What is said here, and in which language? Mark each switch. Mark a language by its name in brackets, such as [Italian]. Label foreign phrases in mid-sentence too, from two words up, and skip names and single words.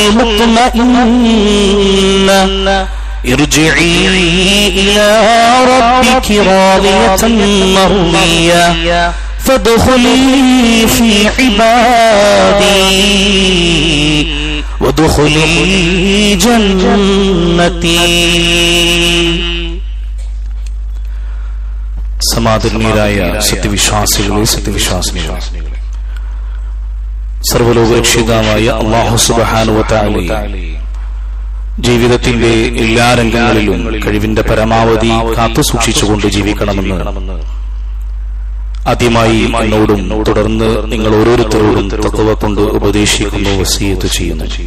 [Arabic] المطمئنة ارجعي إلى ربك راضية مرضية فادخلي في عبادي وادخلي جنتي. [Malayalam] സമാദരണീയരായ സത്യവിശ്വാസികളെ സത്യവിശ്വാസിനികളെ, സർവ്വലോകരക്ഷിതാവായ അല്ലാഹു [Arabic] سبحانه وتعالى [Malayalam] ജീവിതത്തിന്റെ എല്ലാ രംഗങ്ങളിലും കഴിവിന്റെ പരമാവധി കാത്തുസൂക്ഷിച്ചുകൊണ്ട് ജീവിക്കണമെന്ന് ആദ്യമായി എന്നോടും തുടർന്ന് നിങ്ങൾ ഓരോരുത്തരോടും തഖ്വ കൊണ്ട് ഉപദേശിക്കുന്നു, വസിയത്ത് ചെയ്യുന്നു.